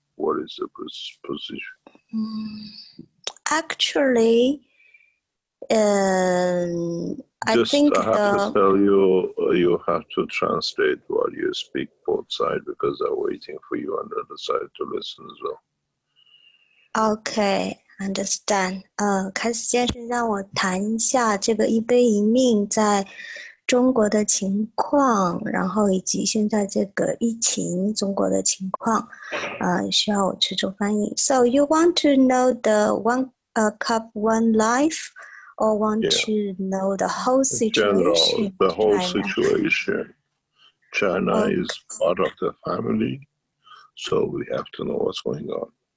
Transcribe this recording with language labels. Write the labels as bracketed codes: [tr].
[en] What is the position? Actually, I think I have to tell you, you have to translate while you speak both sides because they're waiting for you on the other side to listen as well. Okay, understand. [zh] 开始先生让我谈一下这个一杯一命在中国的情况，然后以及现在这个疫情中国的情况，需要我去做翻译。 [en] So you want to know the one cup, one life, or want to know the whole situation? General, the whole situation. China is part of the family, so we have to know what's going on.